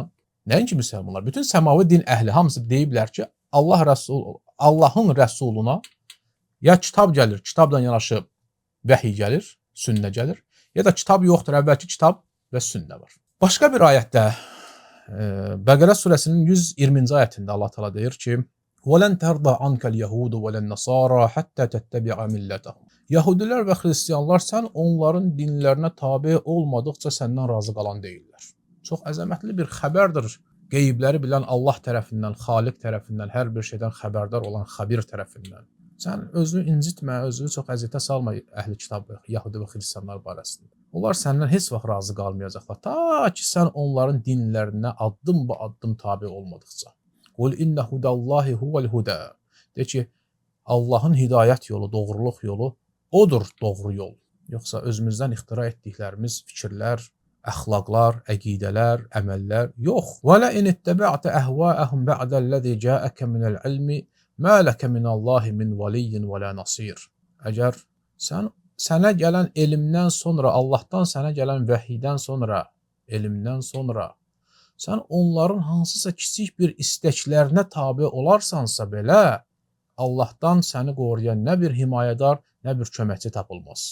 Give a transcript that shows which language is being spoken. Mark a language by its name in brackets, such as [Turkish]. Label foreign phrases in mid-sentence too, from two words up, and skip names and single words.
[Azerbaijani] Nəinki müsəlmanlar, bütün səmavi din əhli hamısı deyiblər ki, Allahın rəsuluna ya kitab gəlir, kitabla yanaşı vəhiy gəlir, sünnə gəlir, ya da kitab yoxdur, əvvəlki kitab və sünnə var. Başqa bir ayətdə, Bəqərə surəsinin 120-ci ayətində Allah Teala deyir ki, [Arabic] وَلَنْ تَرْضَ عَنْكَ الْيَهُودُ وَلَنَّصَارَى حَتَّى تَتَّبِعَ مِلَّتَهُمْ. [Azerbaijani] Yahudilər və xristianlar sən onların dinlərinə tabe olmadıqca səndən razı qalan deyirlər. Çox əzəmətli bir xəbərdir. Qeybləri bilən Allah tərəfindən, Xaliq tərəfindən, hər bir şeydən xəbərdar olan xəbir tərəfindən. Sən özünü incitmə, özünü çox əziyyətə salma əhli kitab, Yahudi və xristianlar barəsində. Onlar səndən heç vaxt razı qalmayacaqlar. Ta ki sən onların dinlərinə addım-ba-addım tabe olmadıqca. [Arabic] قل إن هدى الله هو الهدى. [Azerbaijani] De ki, Allahın hidayət yolu, doğruluq yolu odur doğru yol. Yoxsa özümüzdən ixtira etdiklərimiz fikirlər, əxlaqlar, əqidələr, əməllər yox. [Arabic] ولئن اتبعت أهواءهم بعد الذي جاءك من العلم ما لك من الله من ولي ولا نصير. [Azerbaijani] Əgər sənə gələn elmdən sonra, Allahdan sənə gələn vəhiydən sonra, elmdən sonra sən onların hansısa kiçik bir istəklərinə tabe olarsansa belə, Allahdan səni qoruyan nə bir himayədar, nə bir köməkçi tapılmaz.